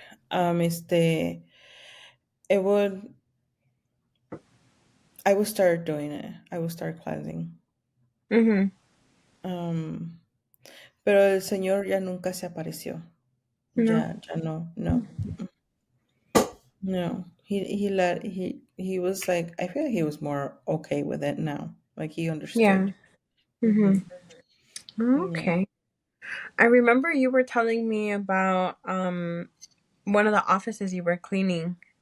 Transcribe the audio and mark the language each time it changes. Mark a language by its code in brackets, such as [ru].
[en] um este, it would I would start doing it, I would start cleansing. Mhm. [es] um pero el señor ya nunca se apareció, No. ya no, no. [en] No, he was like, I feel like he was more okay with it now. Like, he Yeah. understood. Mhm. Hmm. Yeah. Okay. I remember you were telling me about one of the offices you were cleaning.